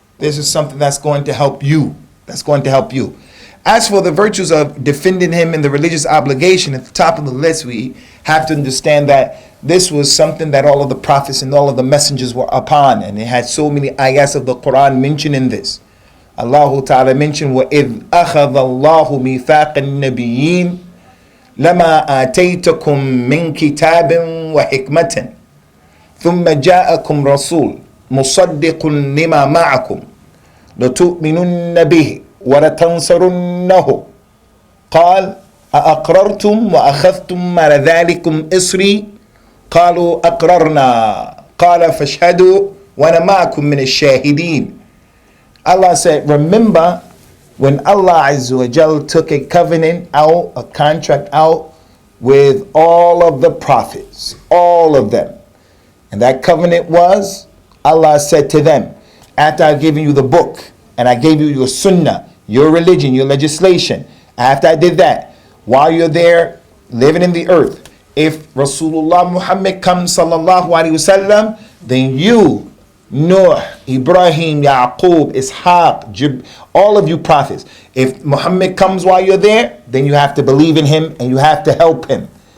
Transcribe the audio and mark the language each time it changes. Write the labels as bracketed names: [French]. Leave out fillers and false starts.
[English] This is something that's going to help you. That's going to help you. As for the virtues of defending him in the religious obligation, at the top of the list, we have to understand that this was something that all of the prophets and all of the messengers were upon. And it had so many ayahs of the Quran mentioning this. Allah Ta'ala mentioned, [Arabic] وَإِذْ أَخَذَ اللَّهُ مِيثَاقَ النَّبِيِّينَ لَمَا آتَيْتَكُم مِّن كِتَابٍ وَحِكْمَةٍ ثُمَّ جَاءَكُمْ رَسُولٌ مُصَدِّقٌ لِمَا مَعَكُمْ لَتُؤْمِنُنَّ بِهِ وَلَتَنْصُرُنَّهُ قال أأقررتم وأخذتم على ذلكم إصري قالوا أقررنا قال فاشهدوا وأنا معكم من الشاهدين. [English] Allah said, remember when Allah Azza wa Jal took a covenant out, a contract out with all of the prophets, all of them. And that covenant was, Allah said to them, after I've given you the book and I gave you your sunnah, your religion, your legislation, after I did that, while you're there living in the earth, if Rasulullah Muhammad comes sallallahu alaihi wasallam, then you, Nuh, Ibrahim, Yaqub, Ishaq, all of you prophets, if Muhammad comes while you're there, then you have to believe in him and you have to help him.